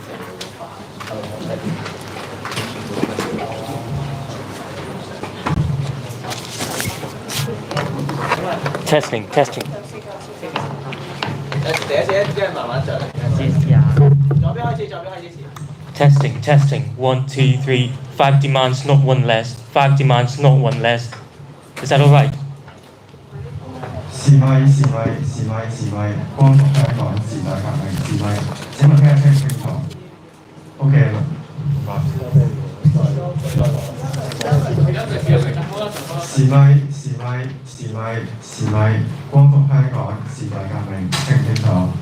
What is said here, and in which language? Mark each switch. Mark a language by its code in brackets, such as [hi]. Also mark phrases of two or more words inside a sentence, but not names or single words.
[yue] Testing。第一次，即係慢慢上嚟。左邊開始。 [en] Testing 1 2 3 5 demands not one less 5 demands not one less. Is that all right? [yue] 示威，光復香港時代革命示威，請問聽得清楚 ？OK 啦，唔該。示威，光復香港時代革命清唔清楚？